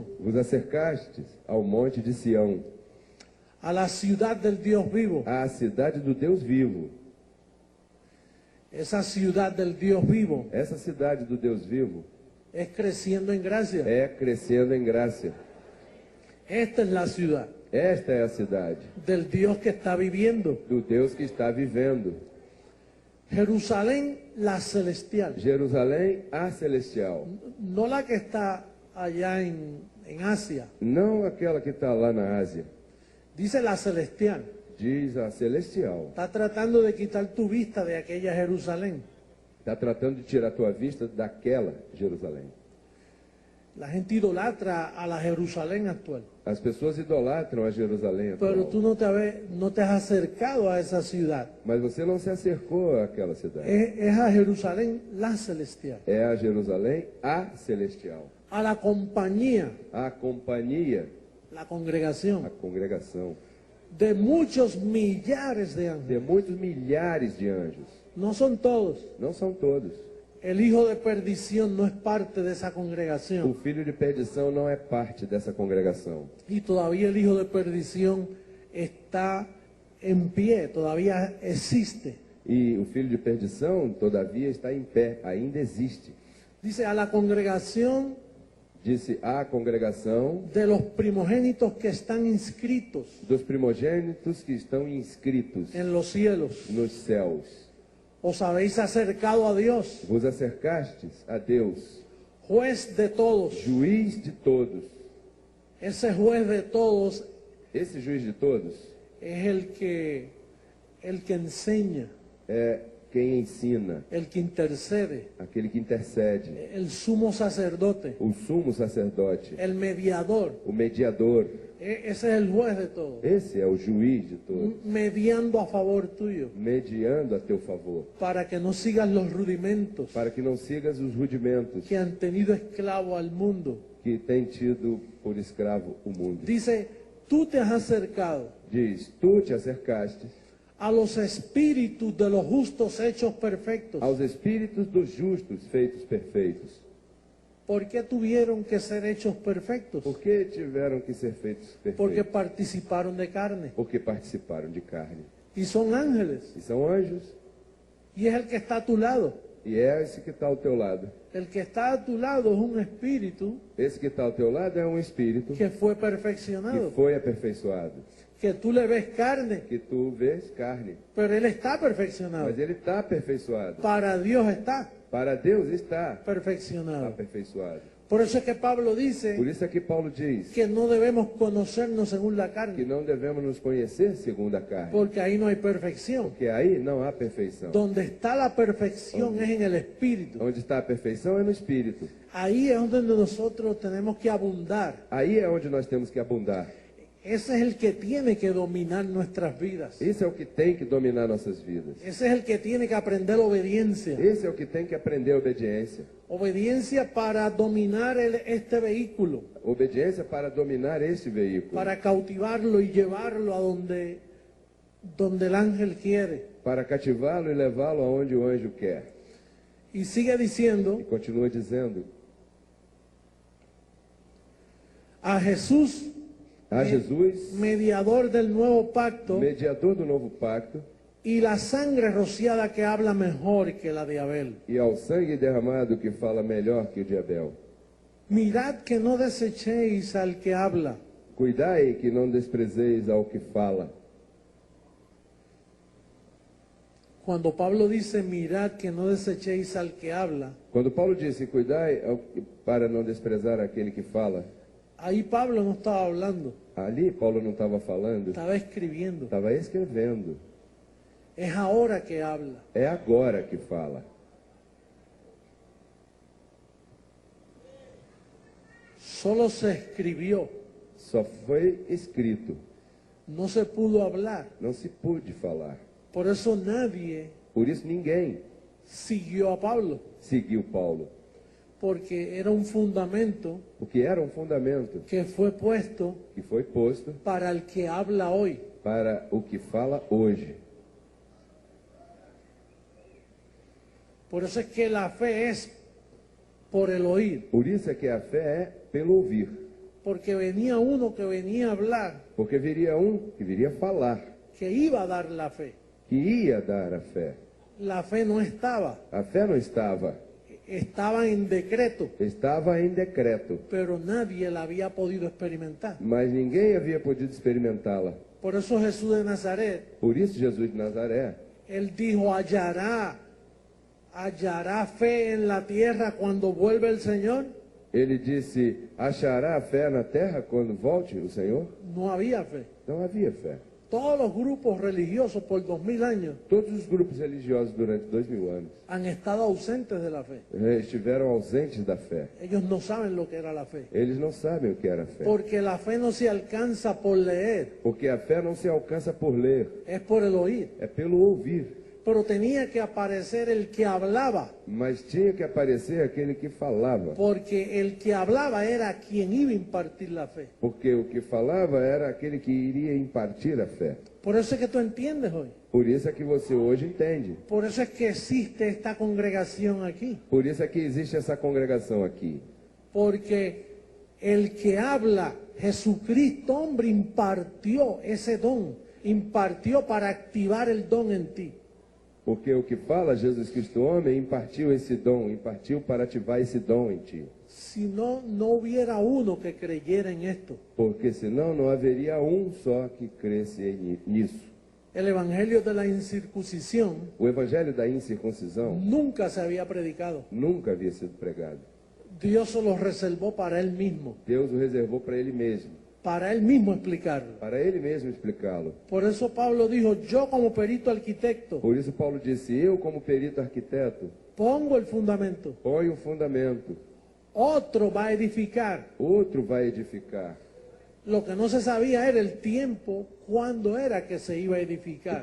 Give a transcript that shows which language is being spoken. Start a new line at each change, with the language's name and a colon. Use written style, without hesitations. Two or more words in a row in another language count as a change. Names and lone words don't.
Portuguese: vos acercastes ao monte de Sião,
Spanish: a la ciudad del Dios vivo.
Portuguese: à cidade do Deus vivo.
Spanish: Esa ciudad del Dios vivo
Portuguese: Essa cidade do Deus vivo
Spanish: es creciendo en gracia.
Portuguese: é crescendo em graça.
Spanish: Esta es la ciudad
Portuguese: Esta é a cidade
Spanish: del Dios que está viviendo.
Portuguese: do Deus que está vivendo.
Spanish: Jerusalén, la celestial.
Portuguese: Jerusalém, a celestial.
Spanish: No la que está allá en Asia.
Portuguese: Não aquela que está lá na Ásia.
Spanish: Dice la celestial.
Portuguese: Diz a celestial.
Spanish: Está tratando de quitar tu vista de aquella Jerusalén.
Portuguese: Está tratando de tirar a tua vista daquela Jerusalém.
Spanish: La gente idolatra a la Jerusalén actual.
Portuguese: As pessoas idolatram a Jerusalém
Spanish: Pero
Portuguese: atual.
Spanish: tú no te has acercado a esa ciudad.
Portuguese: Mas você não se acercou àquela cidade.
Spanish: Es a Jerusalén, la celestial.
Portuguese: É a Jerusalém, a celestial.
Spanish: A la compañía,
Portuguese: A companhia,
Spanish: la
Portuguese: a
Spanish: congregación,
Portuguese: congregação
Spanish: de muchos millares de
Portuguese: de
Spanish: ángeles.
Portuguese: muitos milhares de anjos.
Spanish: No son todos.
Portuguese: Não são todos.
Spanish: El hijo de perdición no es parte de esa
Portuguese: O
Spanish: congregación.
Portuguese: filho de perdição não é parte dessa congregação.
Spanish: Y todavía el hijo de perdición está en pie, todavía existe.
Portuguese: E o filho de perdição, todavia, está em pé, ainda existe.
Spanish: Dice a la congregación
Portuguese: Disse a congregação
Spanish: de los primogénitos que están inscritos
Portuguese: dos primogênitos que estão inscritos
Spanish: en los cielos.
Portuguese: nos céus.
Spanish: Os habéis acercado a Dios,
Portuguese: Vos acercastes a Deus,
Spanish: juez de todos.
Portuguese: juiz de todos.
Spanish: Ese juez de todos
Portuguese: Esse juiz de todos
Spanish: es el que enseña,
Portuguese: é quem ensina,
Spanish: el que intercede,
Portuguese: aquele que intercede,
Spanish: el sumo sacerdote,
Portuguese: o sumo sacerdote,
Spanish: el mediador.
Portuguese: o mediador.
Spanish: Ese es el juez de todos,
Portuguese: Esse é o juiz de todos,
Spanish: mediando a favor tuyo,
Portuguese: mediando a teu favor,
Spanish: para que no sigas los rudimentos
Portuguese: para que não sigas os rudimentos
Spanish: que han tenido esclavo al mundo.
Portuguese: que tem tido por escravo o mundo.
Spanish: Dice, tú te has acercado
Portuguese: Diz, tu te acercastes
Spanish: a los espíritus de los justos hechos perfectos.
Portuguese: aos espíritos dos justos feitos perfeitos.
Spanish: ¿Por qué tuvieron que ser hechos perfectos?
Portuguese: Por que tiveram que ser feitos
Spanish: Porque
Portuguese: perfeitos?
Spanish: participaron de carne.
Portuguese: Porque participaram de carne.
Spanish: Y son ángeles.
Portuguese: E são anjos.
Spanish: Y es el que está a tu lado.
Portuguese: E é esse que está ao teu lado.
Spanish: El que está a tu lado es un espíritu
Portuguese: Esse que está ao teu lado é um espírito
Spanish: que fue
Portuguese: que
Spanish: perfeccionado.
Portuguese: foi aperfeiçoado.
Spanish: Que tú le ves carne,
Portuguese: Que tu vês carne,
Spanish: pero él está perfeccionado.
Portuguese: mas ele está aperfeiçoado.
Spanish: Para Dios está
Portuguese: Para Deus está
Spanish: perfeccionado.
Portuguese: aperfeiçoado.
Spanish: Por eso es que Pablo
Portuguese: Por
Spanish: dice
Portuguese: isso é que Paulo diz
Spanish: que no debemos conocernos según la
Portuguese: que
Spanish: carne,
Portuguese: não devemos nos conhecer segundo a carne,
Spanish: porque ahí no hay perfección.
Portuguese: porque aí não há perfeição.
Spanish: Donde está la perfección es en el espíritu.
Portuguese: Onde está a perfeição é no espírito.
Spanish: Ahí es donde nosotros tenemos que abundar.
Portuguese: Aí é onde nós temos que abundar.
Spanish: Ese es el que tiene que dominar nuestras vidas.
Portuguese: Esse é o que tem que dominar nossas vidas.
Spanish: Ese es el que tiene que aprender obediencia.
Portuguese: Esse é o que tem que aprender obediência.
Spanish: Obediencia para dominar este vehículo,
Portuguese: Obediência para dominar este veículo.
Spanish: para cautivarlo y llevarlo a donde el ángel quiere.
Portuguese: Para cativá-lo e levá-lo aonde o anjo quer.
Spanish: Y sigue diciendo,
Portuguese: E continua dizendo:
Spanish: a Jesús,
Portuguese: a Jesus,
Spanish: mediador del nuevo pacto,
Portuguese: mediador do novo pacto,
Spanish: y la sangre rociada que habla mejor que la de Abel.
Portuguese: e ao sangue derramado que fala melhor que o de Abel.
Spanish: Mirad que no desechéis al que habla,
Portuguese: Cuidai que não desprezeis ao que fala.
Spanish: Cuando Pablo dice, mirad que no desechéis al que habla,
Portuguese: Quando Paulo disse, cuidai para não desprezar aquele que fala,
Spanish: ahí Pablo no estaba hablando,
Portuguese: ali Paulo não estava falando,
Spanish: estaba escribiendo.
Portuguese: estava escrevendo.
Spanish: Es ahora que habla.
Portuguese: É agora que fala.
Spanish: Solo se escribió,
Portuguese: Só foi escrito,
Spanish: no se pudo hablar.
Portuguese: não se pôde falar.
Spanish: Por eso nadie
Portuguese: Por isso ninguém
Spanish: siguió a Pablo,
Portuguese: seguiu Paulo,
Spanish: porque era un fundamento
Portuguese: porque era um fundamento
Spanish: que fue puesto
Portuguese: que foi posto
Spanish: para el que habla hoy.
Portuguese: para o que fala hoje.
Spanish: Por eso es que la fe es por el oír,
Portuguese: Por isso é que a fé é pelo ouvir,
Spanish: porque venía uno que venía a hablar,
Portuguese: porque viria um que viria falar,
Spanish: que iba a dar la fe.
Portuguese: que ia dar a fé.
Spanish: La fe no estaba,
Portuguese: A fé não estava,
Spanish: estaba en decreto,
Portuguese: estava em decreto,
Spanish: pero nadie la había podido experimentar.
Portuguese: mas ninguém havia podido experimentá-la.
Spanish: Por eso Jesús de Nazaret,
Portuguese: Por isso Jesus de Nazaré,
Spanish: él dijo, hallará fe en la tierra cuando vuelve el Señor.
Portuguese: ele disse, achará a fé na terra quando volte o Senhor?
Spanish: No había fe.
Portuguese: Não havia fé.
Spanish: Todos los grupos religiosos por 2000 años
Portuguese: Todos os grupos religiosos durante 2000 anos
Spanish: han estado ausentes de la fe.
Portuguese: estiveram ausentes da fé.
Spanish: Ellos no saben lo que era la fe.
Portuguese: Eles não sabem o que era fé.
Spanish: Porque la fe no se alcanza por leer,
Portuguese: Porque a fé não se alcança por ler,
Spanish: es por el oír.
Portuguese: é pelo ouvir.
Spanish: Pero tenía que aparecer el que hablaba,
Portuguese: Mas tinha que aparecer aquele que falava.
Spanish: porque el que hablaba era quien iba a impartir la fe.
Portuguese: Porque o que falava era aquele que iria impartir a fé.
Spanish: Por eso es que tú entiendes hoy.
Portuguese: Por isso é que você hoje entende.
Spanish: Por eso es que existe esta congregación aquí.
Portuguese: Por isso é que existe essa congregação aqui.
Spanish: Porque el que habla, Jesucristo, hombre, impartió ese don, impartió para activar el don en ti.
Portuguese: Porque o que fala Jesus Cristo homem impartiu esse dom, impartiu para ativar esse dom em ti.
Spanish: Si no, no hubiera uno que creyera en esto.
Portuguese: Porque senão não haveria um só que cresce nisso.
Spanish: El evangelio de la incircuncisión
Portuguese: O evangelho da incircuncisão
Spanish: nunca se había predicado.
Portuguese: nunca havia sido pregado.
Spanish: Dios se lo reservó para él mismo,
Portuguese: Deus o reservou para ele mesmo,
Spanish: para él mismo explicarlo.
Portuguese: para ele mesmo explicá-lo.
Spanish: Por eso Pablo dijo, yo como perito arquitecto
Portuguese: Por isso Paulo disse, eu como perito arquiteto,
Spanish: pongo el fundamento,
Portuguese: ponho o fundamento,
Spanish: otro va a edificar.
Portuguese: outro vai edificar.
Spanish: Lo que no se sabía era el tiempo, cuándo era que se iba a edificar.